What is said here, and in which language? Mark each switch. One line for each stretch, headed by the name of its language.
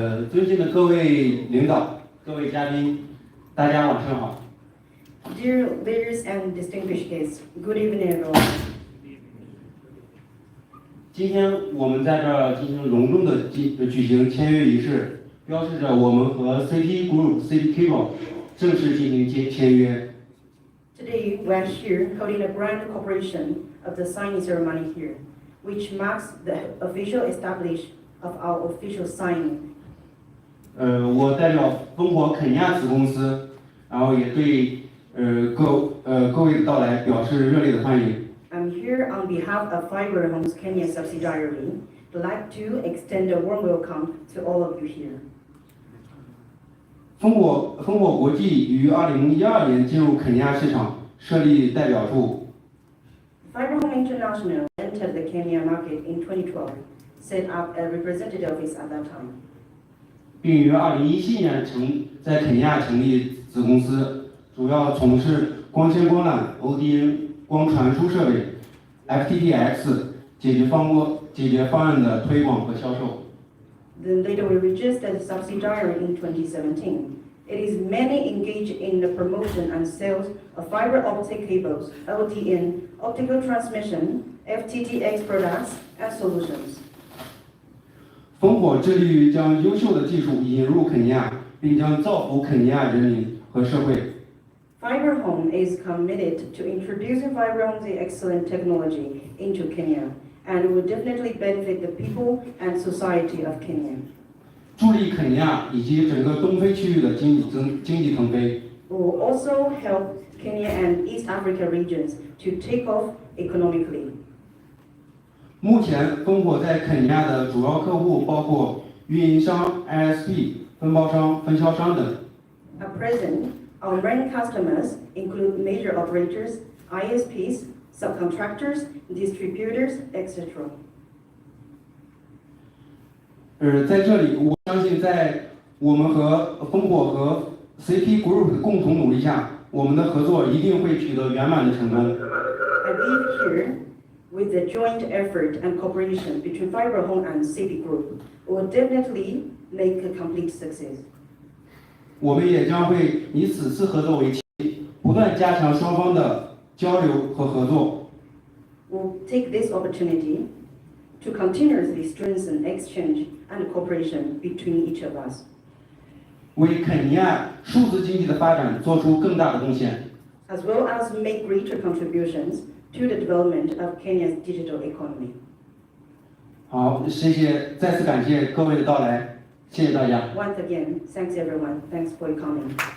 Chinese: 尊敬的各位领导、各位嘉宾，大家晚上好。
English: Dear leaders and distinguished guests, good evening, everyone.
Chinese: 今天我们在这儿进行隆重的举行签约仪式，标志着我们和 CP Group、CP Cable 正式进行签约。
English: Today, we are here holding a grand cooperation of the signing ceremony here, which marks the official establishment of our official signing.
Chinese: 我代表烽火肯亚子公司，然后也对各位的到来表示热烈的欢迎。
English: I'm here on behalf of FiberHome's Kenya subsidiary. I'd like to extend a warm welcome to all of you here.
Chinese: 烽火国际于2012年进入肯尼亚市场，设立代表处。
English: FiberHome International entered the Kenya market in 2012, set up a representative office at that time.
Chinese: 并于2017年在肯尼亚成立子公司，主要从事光纤光缆、ODN 光传输设备、FTTX 解决方案的推广和销售。
English: Then later we registered a subsidiary in 2017. It is mainly engaged in the promotion and sales of fiber optic cables, LTN, optical transmission, FTTX products and solutions.
Chinese: 烽火致力于将优秀的技术引入肯尼亚，并将造福肯尼亚人民和社会。
English: FiberHome is committed to introducing FiberHome's excellent technology into Kenya, and will definitely benefit the people and society of Kenya.
Chinese: 助力肯尼亚以及整个东非区域的经济腾飞。
English: We will also help Kenya and East Africa regions to take off economically.
Chinese: 目前，烽火在肯尼亚的主要客户包括运营商、ISP、分包商、分销商等。
English: At present, our main customers include major operators, ISPs, subcontractors, distributors, etc.
Chinese: 在这里，我相信在我们和烽火和 CP Group 的共同努力下，我们的合作一定会取得圆满的成功。
English: I believe here, with the joint effort and cooperation between FiberHome and CP Group, we will definitely make a complete success.
Chinese: 我们也将会以此次合作为契机，不断加强双方的交流和合作。
English: We'll take this opportunity to continuously strengthen exchange and cooperation between each of us,
Chinese: 为肯尼亚数字经济的发展做出更大的贡献。
English: as well as make greater contributions to the development of Kenya's digital economy.
Chinese: 好，再次感谢各位的到来，谢谢大家。
English: Once again, thanks everyone. Thanks for your coming.